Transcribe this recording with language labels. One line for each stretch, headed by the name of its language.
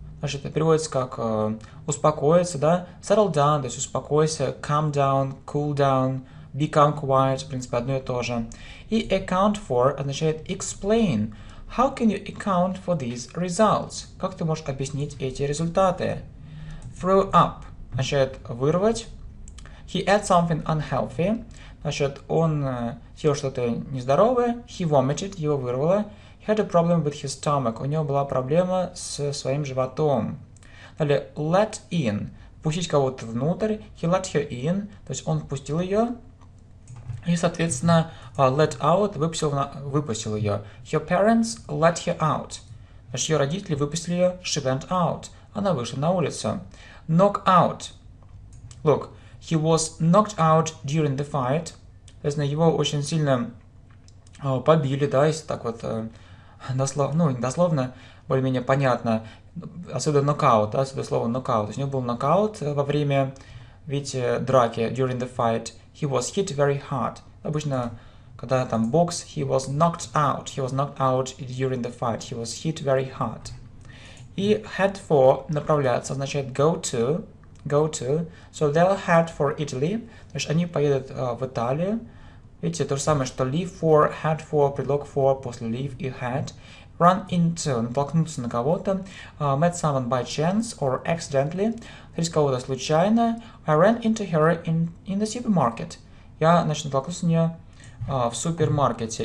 Russian: Значит, это переводится как успокоиться, да?
English: Settle down,
Russian: то есть успокойся.
English: Calm down, cool down. Become quiet,
Russian: в принципе, одно и то же.
English: И account for
Russian: означает
English: explain. How can you account for these results?
Russian: Как ты можешь объяснить эти результаты?
English: Throw up
Russian: означает вырвать.
English: He ate something unhealthy.
Russian: Значит, он съел что-то нездоровое.
English: He vomited,
Russian: его вырвало.
English: He had a problem with his stomach.
Russian: У него была проблема с своим животом. Далее,
English: let in.
Russian: Пустить кого-то внутрь.
English: He let her in.
Russian: То есть он впустил ее. И, соответственно, let out выпустил ее.
English: Her parents let her out.
Russian: Значит, ее родители выпустили ее.
English: She went out.
Russian: Она вышла на улицу.
English: Knock out. Look, he was knocked out during the fight.
Russian: То есть, его очень сильно побили, да, если так вот дословно, ну, не дословно, более-менее понятно. Отсюда нокаут, да, отсюда слово нокаут. То есть, у него был нокаут во время, видите, драки,
English: during the fight. He was hit very hard.
Russian: Обычно, когда там бокс,
English: he was knocked out. He was knocked out during the fight. He was hit very hard. И head for,
Russian: направляться, означает
English: go to. Go to. So they'll head for Italy.
Russian: То есть они поедут в Италию. Видите, то же самое, что leave for, head for, предлог for, после leave и head. Run into, натолкнуться на кого-то.
English: Met someone by chance or accidentally.
Russian: Встретить кого-то случайно.
English: I ran into her in the supermarket.
Russian: Я, значит, натолкнулся на нее в супермаркете.